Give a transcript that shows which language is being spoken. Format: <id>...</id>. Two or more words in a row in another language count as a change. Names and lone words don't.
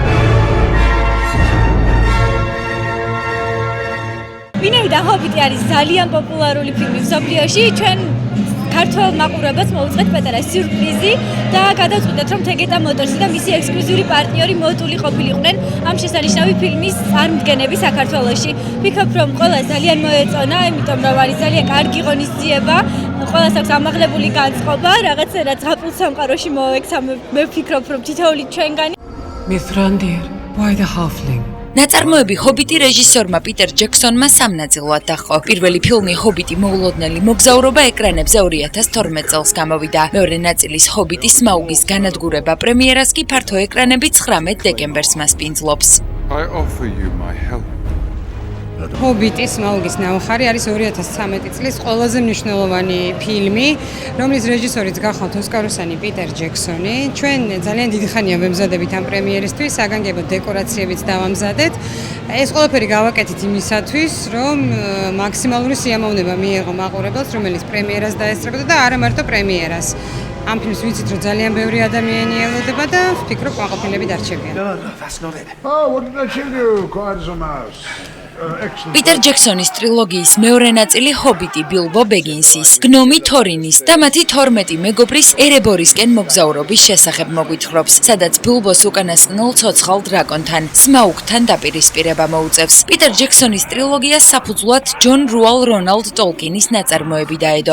<ka>ვინაიდან ჰობიტი არის ძალიან პოპულარული ფილმი მსოფლიოში, ჩვენ ქართველ მაყურებელს მოვუწყეთ პატარა სიურპრიზი და გადავწყვიტეთ, რომ თეგეტა მოტორსი და მისი ექსკლუზიური პარტნიორი მოტული ყოფილიყვნენ ამ შესანიშნავი ფილმის წარმდგენები საქართველოში. ვფიქრობ, რომ ყველა ძალიან მოეწონა, იმიტომ რომ არის ძალიან კარგი ღონისძიება, ყველას აქვს ამაღლებული განწყობა, რაღაცა ზღაპრულ სამყაროში მოექცა. მე ვფიქრობ, რომ თითოეული ჩვენგანი</ka> <en>Mithrandir, why the halfling?</en> <ka>ნაწარმოები ჰობიტი რეჟისორმა პიტერ ჯექსონმა სამ ნაწილად დაჰყო. პირველი ფილმი ჰობიტი მოულოდნელი მოგზაურობა ეკრანებზე 2012 წელს გამოვიდა. მეორე ნაწილის ჰობიტი სმაუგის განადგურება პრემიერას კი ფართო ეკრანები 19 დეკემბერს მასპინძლობს.</ka> <en>I offer you my help.</en> <ka>ჰობიტი სმაუგის ნაუხარი არის 2013 წლის ყველაზე მნიშვნელოვანი ფილმი, რომლის რეჟისორიც გახლავთ ოსკაროსანი პიტერ ჯექსონი. ჩვენ ძალიან დიდი ხანია ვემზადებით ამ პრემიერისთვის, საგანგებო დეკორაციებიც დავამზადეთ. ეს ყველაფერი გავაკეთეთ იმისათვის, რომ მაქსიმალური სიამოვნება მიეღო მაყურებელს, რომელიც პრემიერას დაესწრებოდა და არა მარტო პრემიერას. ამ ფილმს ვიცით, რომ ძალიან ბევრი ადამიანი ელოდება და ვფიქრობ, კმაყოფილები დარჩებიან.</ka> <en>No, that's not it. Oh, what did I tell you? Quiet as a mouse.</en> <ka>პიტერ ჯექსონის ტრილოგიის მეორე ნაწილი ჰობიტი ბილბო ბეგინსის, გნომი თორინის და მათი 12 მეგობრის ერებორისკენ მოგზაურობის შესახებ მოგვითხრობს, სადაც ბილბოს უკანასკნელ ცოცხალ დრაკონთან, სმაუგთან დაპირისპირება მოუწევს. პიტერ ჯექსონის ტრილოგიას საფუძვლად ჯონ რუალ რონალდ ტოლკინის ნაწარმოები დაედო.</ka>